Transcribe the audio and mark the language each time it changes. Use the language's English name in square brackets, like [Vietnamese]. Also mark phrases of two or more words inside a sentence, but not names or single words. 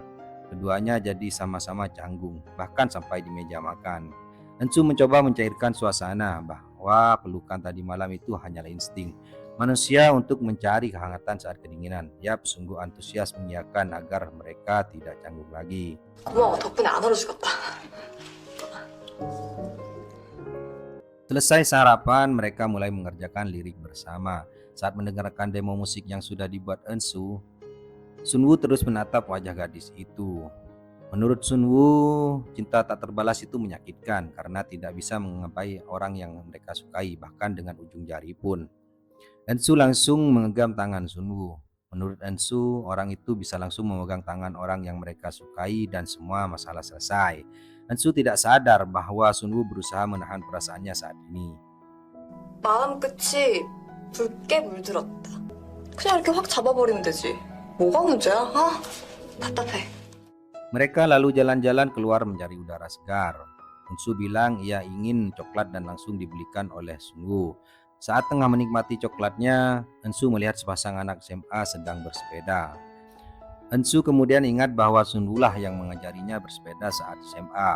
[Indonesian] Keduanya jadi sama-sama canggung, bahkan sampai di meja makan. Ansu mencoba mencairkan suasana bahwa pelukan tadi malam itu hanyalah insting manusia untuk mencari kehangatan saat kedinginan. Yap, sungguh antusias mengiyakan agar mereka tidak canggung lagi. [Korean] 고마워. 덕분에 안 얼어 죽었다. [Indonesian] Selesai sarapan, mereka mulai mengerjakan lirik bersama. Saat mendengarkan demo musik yang sudah dibuat Ansu, Sunwoo terus menatap wajah gadis itu. Menurut Sunwoo, cinta tak terbalas itu menyakitkan karena tidak bisa mengapai orang yang mereka sukai, bahkan dengan ujung jari pun. Ansu langsung menggenggam tangan Sunwoo. Menurut Ansu, orang itu bisa langsung memegang tangan orang yang mereka sukai dan semua masalah selesai. Ansu tidak sadar bahwa Sunwoo berusaha menahan perasaannya saat ini. [Korean] 마음 끝이 붉게 물들었다. 그냥 이렇게 확 잡아버리면 되지. 뭐가 문제야? 아, 답답해. [Indonesian] Mereka lalu jalan-jalan keluar mencari udara segar. Ansu bilang ia ingin coklat dan langsung dibelikan oleh Sunwoo. Saat tengah menikmati coklatnya, Ensu melihat sepasang anak SMA sedang bersepeda. Ensu kemudian ingat bahwa Sunwoo lah yang mengajarinya bersepeda saat SMA.